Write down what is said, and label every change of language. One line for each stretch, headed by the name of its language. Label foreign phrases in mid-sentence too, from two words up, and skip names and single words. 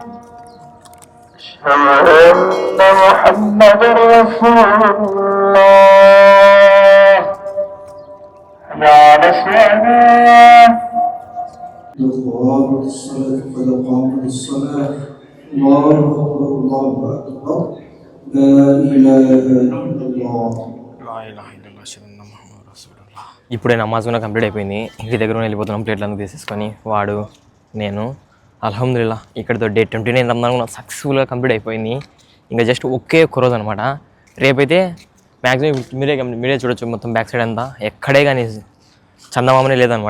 Arabic: أشهد أن محمد رسول الله على الصلاة الله الصلاة قد قامت الصلاة الله أكبر الله أكبر لا إله إلا الله.
Telugu: ఇప్పుడే నమాజ్ కూడా కంప్లీట్ అయిపోయింది. ఇంటి దగ్గర వెళ్ళిపోతున్నాం. ప్లేట్లను తీసేసుకొని వాడు నేను
Arabic: الحمد لله
Telugu: ఇక్కడితో డే 29 రంజాన్ కూడా
English: successfully complete
Telugu: అయిపోయింది. ఇంకా జస్ట్ ఒకే ఒక్క రోజు అనమాట. రేపైతే మ్యాక్సిమం మీరే చూడొచ్చు, మొత్తం
English: back side
Telugu: అంతా ఎక్కడే కానీ చందమామనే లేదనమాట.